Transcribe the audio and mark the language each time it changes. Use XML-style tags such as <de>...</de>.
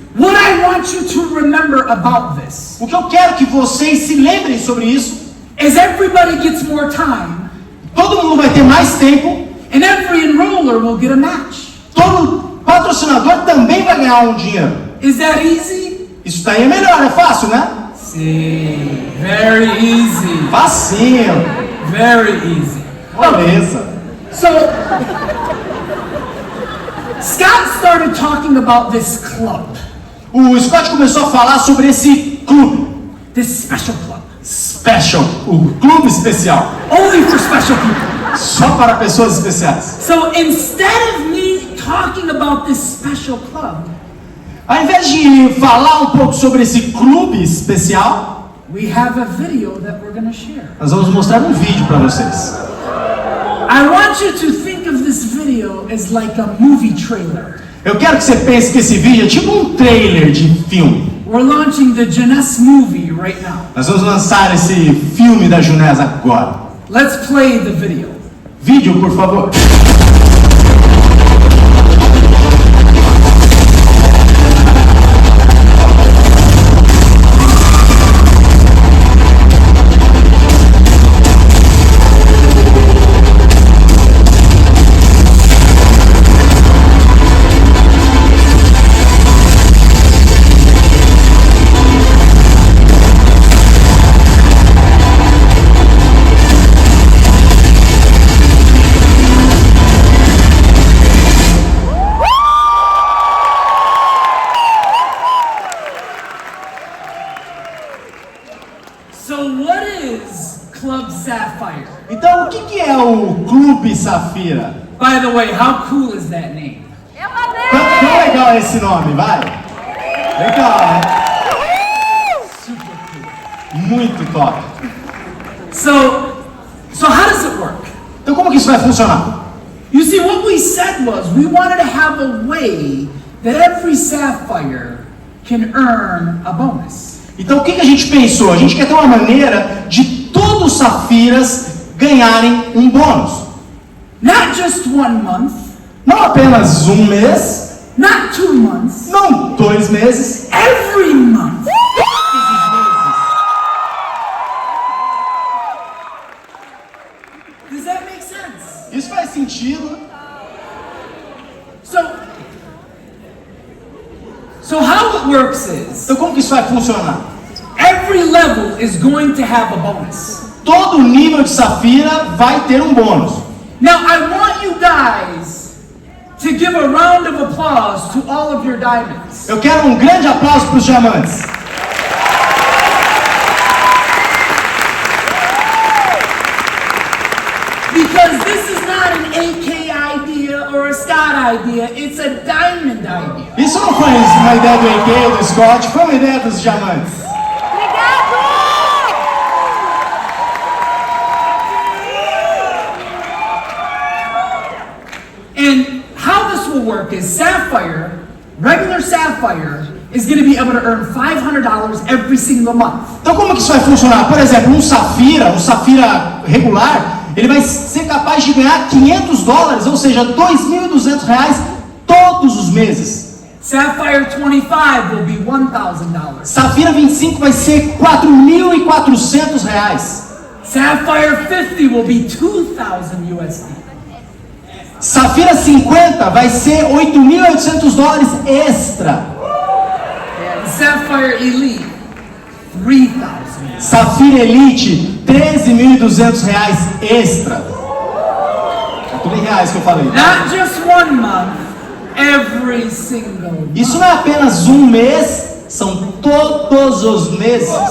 <en>What I want you to remember about this</en> <pt>O que eu quero que vocês se lembrem sobre isso,</pt> <en>is everybody gets more time,</en> <pt>todo mundo vai ter mais tempo,</pt> <en>and every enroller will get a match.</en> <pt>todo patrocinador também vai ganhar um dinheiro.</pt> <en>Is that easy?</en> <pt>Isso daí é melhor, é fácil, né?</pt> <en>See, very easy,</en> <pt>Facinho,</pt> <en>very easy.</en> <pt>beleza.</pt> <en>So, Scott started talking about this club,</en> <pt>O Scott começou a falar sobre esse clube,</pt> <en>this special club,</en> <pt>special, o clube especial,</pt> <en>only for special people.</en> <pt>só para pessoas especiais.</pt> <en>So instead of me talking about this special club,</en> <pt>Ao invés de falar um pouco sobre esse clube especial,</pt> <en>we have a video that we're going to share.</en> <pt>nós vamos mostrar um vídeo para vocês.</pt> <en>I want you to think of this video as like a movie trailer.</en> <pt>Eu quero que você pense que esse vídeo é tipo um trailer de filme.</pt> <en>We're launching the Jeunesse movie right now.</en> <pt>Nós vamos lançar esse filme da Junés agora.</pt> <en>Let's play the video.</en> <pt>Vídeo, por favor.</pt> <en>So what is Club Sapphire?</en> <pt>Então, o que é o Clube Safira?</pt> <en>By the way, how cool is that name?</en> <pt>Quão legal é esse nome, vai? Legal, né?</pt> <en>Super cool.</en> <pt>Muito top.</pt> <en>So how does it work?</en> <pt>Então, como que isso vai funcionar?</pt> <en>You see, what we said was we wanted to have a way that every Sapphire can earn a bonus.</en> <pt>Então, o que a gente pensou? A gente quer ter uma maneira de todos os Safiras ganharem um bônus.</pt> <en>Not just 1 month,</en> <pt>Não apenas um mês,</pt> <en>not 2 months,</en> <pt>não 2 meses,</pt> <en>every month. Does that make sense?</en> <pt>Isso faz sentido.</pt> <en>So how it works is</en> <pt>Então, como que isso vai funcionar?</pt> <en>every level is going to have a bonus.</en> <pt>Todo nível de Safira vai ter um bônus.</pt> <en>Now I want you guys to give a round of applause to all of your diamonds.</en> <pt>Eu quero um grande aplauso para os diamantes.</pt> <en>Because this is not an AK idea or a Scott idea, it's a diamond idea.</en> <pt>Isso não foi uma ideia do AK ou do Scott, foi uma ideia dos diamantes.</pt> <en>And how this will work is Sapphire, regular Sapphire, is going to be able to earn $500 every single month.</en> <pt>Então, como que isso vai funcionar? Por exemplo, um Safira regular, ele vai ser capaz de ganhar $500, ou seja, R$2.200 todos os meses.</pt> <en>Sapphire 25 will be $1,000.</en> <pt>Safira 25 vai ser R$4.400.</pt> <en>Sapphire 50 will be $2,000 USD.</en> <pt>Safira 50 vai ser $8.800 extra.</pt> <en>Sapphire Elite, $3,000.</en> <pt>Safira Elite, R$13.200 extra. É tudo em reais que eu falei.</pt> <en>Not just 1 month, every single month.</en> <pt>Isso não é apenas um mês, são todos os meses.</pt>